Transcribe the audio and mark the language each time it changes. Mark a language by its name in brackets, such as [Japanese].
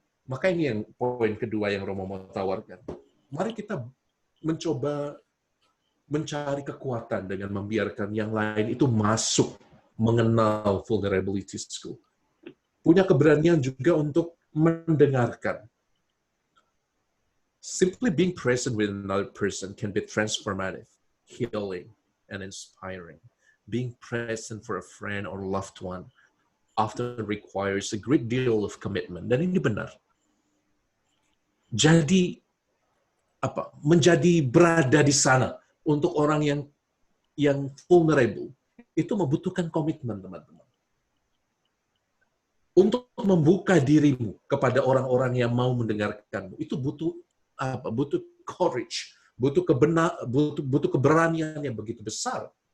[Indonesian] Maka ini yang poin kedua yang Romo mau tawarkan. Mari kita mencoba mencari kekuatan dengan membiarkan yang lain itu masuk, mengenal vulnerabilities-ku. Punya keberanian juga untuk mendengarkan. [English] Simply being present with another person can be transformative, healing, and inspiring. Being present for a friend or loved one often requires a great deal of commitment. [Indonesian] Dan ini benar. Jadi menjadi berada di sana untuk orang yang vulnerable itu membutuhkan komitmen, teman-teman. Untuk membuka dirimu kepada orang-orang yang mau mendengarkanmu itu butuh courage, butuh keberanian yang begitu besar.